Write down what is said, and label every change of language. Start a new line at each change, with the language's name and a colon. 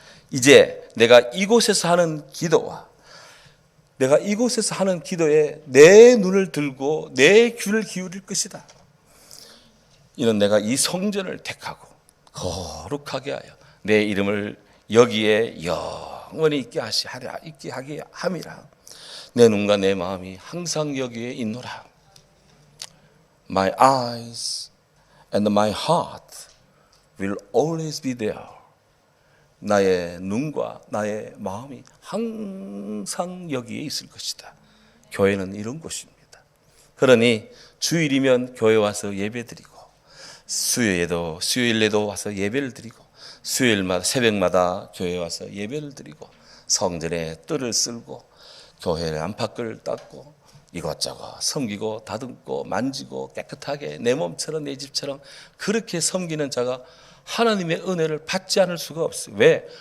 Korean: 이제 내가 이곳에서 하는 기도와 내가 이곳에서 하는 기도에 내 눈을 들고 내 귀를 기울일 것이다. 이는 내가 이 성전을 택하고 거룩하게 하여 내 이름을 여기에 영원히 있게 하게 함이라. 내 눈과 내 마음이 항상 여기에 있노라.
English: My eyes and my heart will always be there.
Korean: 나의 눈과 나의 마음이 항상 여기에 있을 것이다. 교회는 이런 곳입니다. 그러니 주일이면 교회 와서 예배드리고 수요일에도 와서 예배를 드리고 수요일마다 새벽마다 교회 와서 예배를 드리고 성전에 뜰을 쓸고 교회 안팎을 닦고 이것저것 섬기고 다듬고 만지고 깨끗하게 내 몸처럼 내 집처럼 그렇게 섬기는 자가 하나님의 은혜를 받지 않을 수가 없어요. 왜?